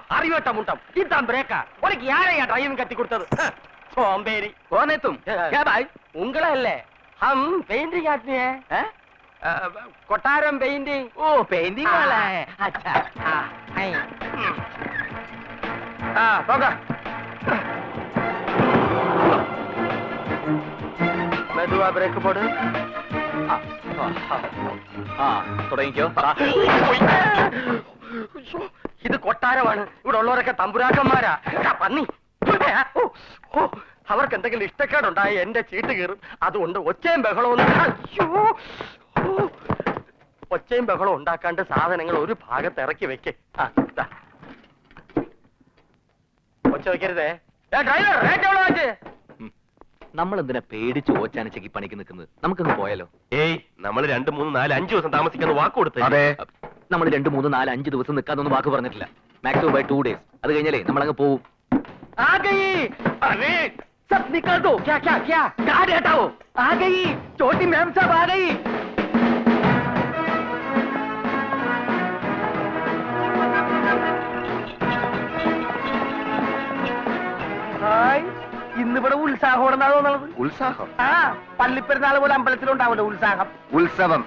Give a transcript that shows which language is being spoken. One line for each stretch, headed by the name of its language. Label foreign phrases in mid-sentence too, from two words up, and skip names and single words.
Tamil: அறிவட்ட முட்டம் இதுதான் பிரேக்கா உனக்கு யாரையா டிரைவிங் கத்தி கொடுத்தது சோம்பேறி
Hindi: कौन है तुम क्या भाई
Tamil: உங்கள இல்ல
Hindi: हम पेंटिंग आदमी है कोटारम पेंटिंग ओ पेंटिंग वाला है अच्छा हां
Tamil: போங்க மெதுவா பிரேக் போடு
Malayalam: തുടങ്ങിക്കോ ഇത് കൊട്ടാരമാണ് ഇവിടെ ഉള്ളവരൊക്കെ തമ്പുരാക്കന്മാരാ പന്നി അവർക്ക് എന്തെങ്കിലും ഇഷ്ടക്കേടുണ്ടായി എന്റെ ചീട്ട് കീറും അതുകൊണ്ട് ഒച്ചയും ബഹളവും ഒച്ചയും ബഹളവും ഉണ്ടാക്കാണ്ട് സാധനങ്ങൾ ഒരു ഭാഗത്ത് ഇറക്കി വെക്ക് ഒച്ച വെക്കരുതേ ഡ്രൈവർ റേറ്റ് എവിടെ വെച്ച് നമ്മൾ എന്തിനാ പേടിച്ച് ഓച്ചാനിച്ചക്ക് പണിക്ക് നിൽക്കുന്നത് നമുക്കൊന്ന് പോയാലോ ഏയ് നമ്മൾ 2, 3, 4, 5 ദിവസം താമസിക്കാന്ന് വാക്ക് കൊടുത്തേ അതെ നമ്മൾ 2, 3, 4, 5 ദിവസം നിൽക്കാന്നൊന്നും വാക്ക് പറഞ്ഞിട്ടില്ല
English: maximum by 2 days
Malayalam: അത് കഴിഞ്ഞാലേ നമ്മൾ അങ്ങ് പോവും
Hindi: आ गई अरे सब निकल दो क्या क्या क्या गाड़ी हटाओ आ गई छोटी मैम साहब आ गई
Malayalam: ഹായ് ഇന്നിവിടെ ഉത്സാഹമാണെന്നാണ് തോന്നുന്നത് ഉത്സാഹം ആ പള്ളിപ്പെരുന്നാൾ പോലെ അമ്പലത്തിലുണ്ടാവല്ലോ ഉത്സാഹം ഉത്സവം